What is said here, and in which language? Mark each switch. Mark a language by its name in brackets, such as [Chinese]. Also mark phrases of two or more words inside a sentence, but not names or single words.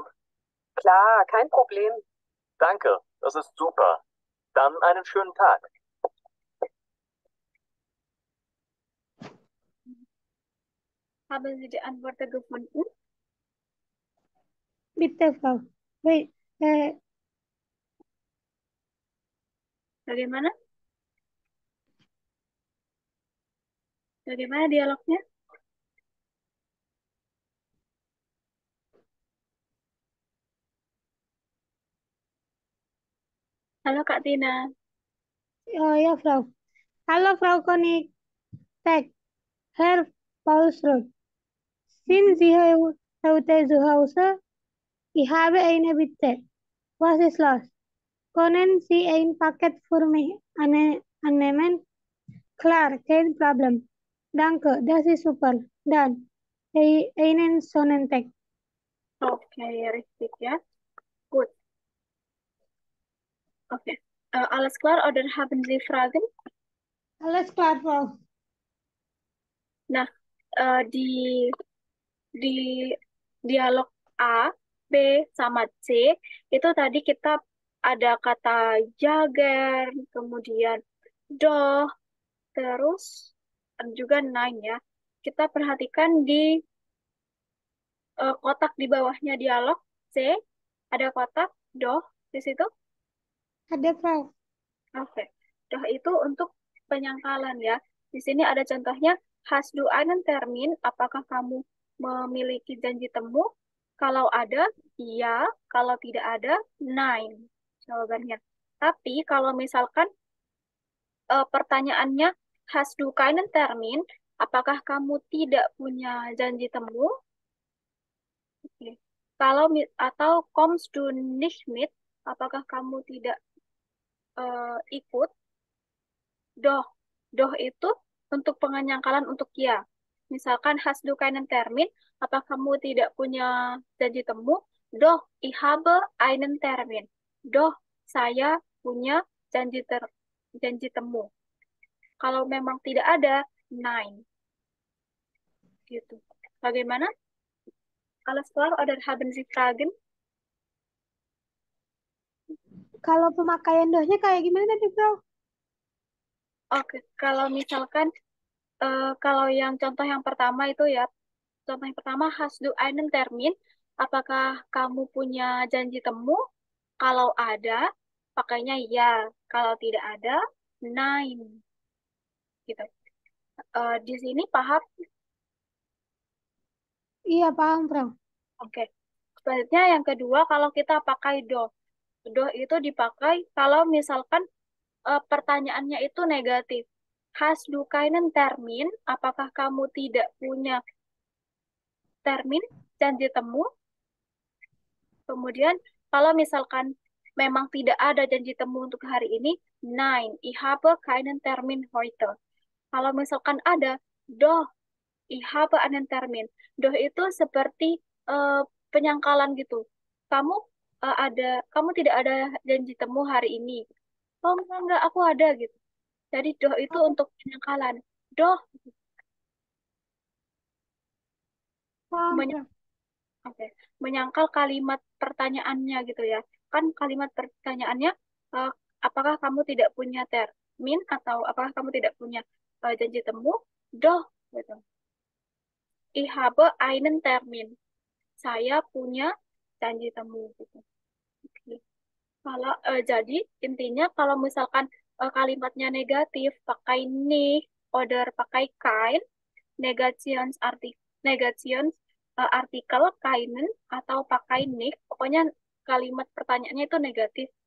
[German] Klar, kein Problem. Danke, das ist super. Dann einen schönen Tag. Haben Sie die Antworten gefunden? Bitte, Frau. [Indonesian] Wait, Bagaimana? Bagaimana dialognya? Halo Kak Tina. [German] oh ja, Frau. Hallo, Frau Konig. Tag, Herr Paulsroth. Sind Sie heute zu Hause? Ich habe eine Bitte. Was ist los? Können Sie ein Paket für mich annehmen? Klar, kein Problem. Danke, das ist super. Dann, einen Sonnentag. [Indonesian] Oke, richtig ya. Good. Oke. [German] Alles klar oder haben Sie Fragen? Alles klar, Frau. [Indonesian] Nah, di di dialog A, B, sama C itu tadi kita ada kata jager, kemudian doh, terus juga nine ya. Kita perhatikan di kotak di bawahnya dialog C, ada kotak doh di situ. Ada, Frau. Oke, doh itu untuk penyangkalan ya. Di sini ada contohnya, [German] hast du einen Termin? [Indonesian] Apakah kamu memiliki janji temu? Kalau ada, iya. Kalau tidak ada, nein. Jawabannya. Tapi kalau misalkan pertanyaannya, [German] hast du keinen Termin? [Indonesian] Apakah kamu tidak punya janji temu? [German] Oke. [Indonesian] Kalau atau [German] kommst du nicht mit? [Indonesian] Apakah kamu tidak ikut? Doh, doh itu untuk penyangkalan untuk ya. [German] Misalkan hast du keinen Termin, [Indonesian] apa kamu tidak punya janji temu? [German] Doh, ich habe einen Termin. [Indonesian] Doh, saya punya janji temu. Kalau memang tidak ada, nein. Gitu. Bagaimana? [German] Alles klar oder haben Sie Fragen? [Indonesian] Kalau pemakaian dohnya kayak gimana tadi, Frau? Oke, kalau misalkan kalau yang contoh yang pertama itu ya, contoh yang pertama, [German] hast du einen Termin? [Indonesian] Apakah kamu punya janji temu? Kalau ada, pakainya ya. Kalau tidak ada, nein. Gitu. Di sini paham? Iya, paham, Frau. Oke. Selanjutnya yang kedua, kalau kita pakai do. Do itu dipakai kalau misalkan pertanyaannya itu negatif. [German] Hast du keinen Termin? [Indonesian] Apakah kamu tidak punya termin, janji temu? Kemudian kalau misalkan memang tidak ada janji temu untuk hari ini, [German] nein, ich habe keinen Termin heute. [Indonesian] Kalau misalkan ada, [German] doh, ich habe einen Termin. [Indonesian] Doh itu seperti eh, penyangkalan gitu. Kamu kamu tidak ada janji temu hari ini. Oh enggak, aku ada gitu. Jadi doh itu Oh, untuk penyangkalan. Doh, paham, meny- Frau. oke, menyangkal kalimat pertanyaannya gitu ya. Kan kalimat pertanyaannya, eh, apakah kamu tidak punya termin atau apakah kamu tidak punya janji temu? Doh, Gitu. [German] Ich habe einen Termin. [Indonesian] Saya punya janji temu gitu. Oke. Kalau jadi intinya kalau misalkan kalimatnya negatif pakai nicht, oder pakai kein, [German] negations artikel keinen [Indonesian] atau pakai nicht, pokoknya kalimat pertanyaannya itu negatif.